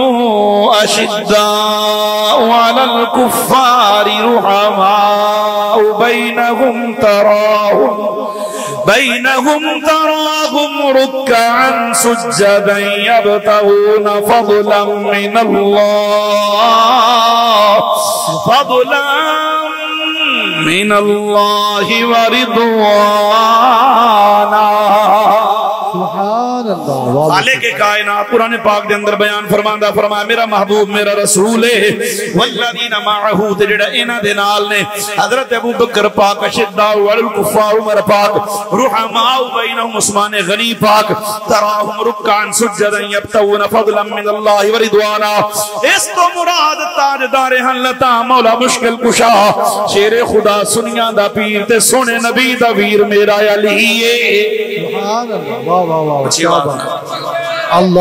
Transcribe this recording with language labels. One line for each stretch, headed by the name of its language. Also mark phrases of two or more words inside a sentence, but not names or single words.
Arabic: أشداء على الكفار رحماء بينهم تراهم ركعا سجدا يبتغون فضلا من الله و رضوانا.
Punjabi: خالق کائنات قرآن پاک دے اندر بیان فرماندا فرمایا میرا محبوب میرا رسول ہے
Arabic: والذين معه
Punjabi: تے جیڑا انہاں دے نال نے حضرت ابو بکر پاک
Arabic: أشداء على الكفار
Punjabi: عمر پاک
Arabic: رحماء بينهم
Punjabi: عثمان غنی پاک
Arabic: تراهم ركعا سجدا يبتغون فضلا من الله و رضوانا.
Punjabi: اس تو مراد تاجدار ہل اتی مولا مشکل کشا شیر خدا سنیاں دا پیر تے سوہنے نبی دا ویر میرا علی ہے.
Arabic: سبحان الله
Urdu: واہ واہ واہ اچھی بات अल्लाह।